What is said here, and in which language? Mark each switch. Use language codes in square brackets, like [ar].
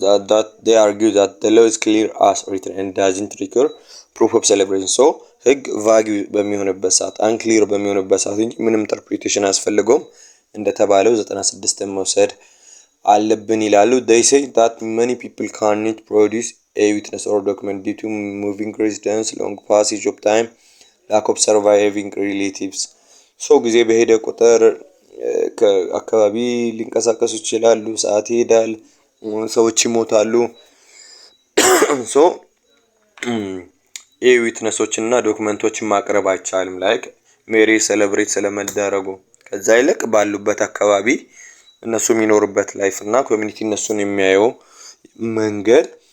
[en] that they argue that the law is clear as written and doesn't require proof of celebration. [am] so ህግ vague በሚሆንበት ሰዓት unclear በሚሆንበት ሰዓት እንጂ ምንም ኢንተርፕሪቴሽን አያስፈልገውም እንደተባለው 96 መውሰድ አለብን ይላሉ። [en] they say that many people cannot produce a witness or document due to moving residence, long passage of time, lack of surviving relatives. [am] ሶ ጊዜ በሄደ ቁጥር ከአካባቢ ሊንቀሳቀሱ ይችላሉ፣ ሰዓት ይሄዳል፣ ሰዎች ይሞታሉ። ሶ ኤ ዊትነሶችን እና ዶክመንቶችን ማቅረብ አይቻልም። ላይክ ሜሬጅ ሴሌብሬት ስለመደረጉ ከዛ ይልቅ ባሉበት አካባቢ እነሱ የሚኖሩበት ላይፍ እና ኮሚኒቲ እነሱን የሚያየው መንገድ